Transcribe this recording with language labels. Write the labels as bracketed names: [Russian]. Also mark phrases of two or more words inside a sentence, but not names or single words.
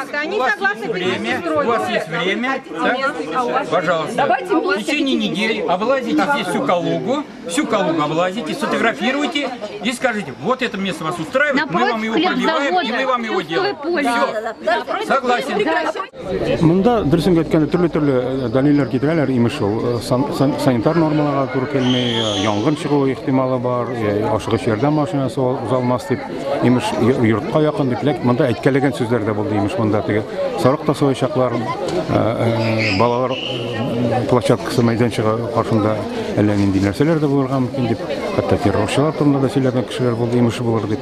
[Russian] Они согласны у вас есть время, да? Пожалуйста. В течение недели облазите здесь всю Калугу облазите, сфотографируйте и скажите, вот это место вас устраивает, мы вам его пробиваем и мы вам его делаем. Все, согласен. [Tatar] Мында дөресен әйткәндә төрле дәлилләр китерәләр, имеш ул санитар нормаларга туры килмәй, янгын чыгу ихтималы бар, ашыгыч ярдәм машинасы узалмас дип, имеш йортка якын дип, ләкин монда әйткәләгән сүзләр дә булды, имеш монда теге сарык тасуячаклар, балалар площадкасы мәйданчыгы каршында әллә нинди нәрсәләр дә булырга мөмкин дип, хәтта террорчылар турында да сөйләгән кешеләр булды, имеш булыр дип.